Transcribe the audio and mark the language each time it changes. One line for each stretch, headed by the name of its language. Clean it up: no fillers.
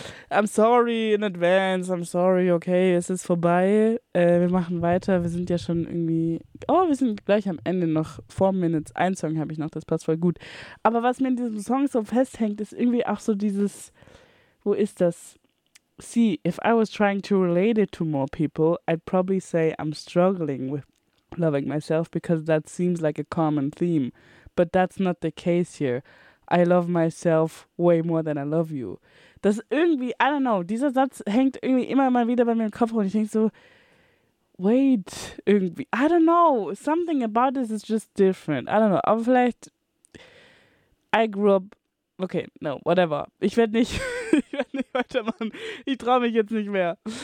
English: I'm sorry in advance, I'm sorry, okay,
German: es ist vorbei. Wir machen weiter, wir sind ja schon irgendwie, oh, wir sind gleich am Ende noch, 4 Minutes, ein Song habe ich noch, das passt voll gut. Aber was mir in diesem Song so festhängt, ist irgendwie auch so dieses, wo ist das?
English: See, if I was trying to relate it to more people, I'd probably say I'm struggling with loving myself because that seems like a common theme. But that's not the case here. I love myself way more than I love you.
German: Das irgendwie,
English: I don't know,
German: dieser Satz hängt irgendwie immer mal wieder bei mir im Kopf und ich denke so,
English: wait,
German: irgendwie,
English: I don't know, something about this is just different. I don't know,
German: aber vielleicht,
English: I grew up, okay, no, whatever.
German: Ich werde nicht, ich werde nicht weitermachen. Ich traue mich jetzt nicht mehr.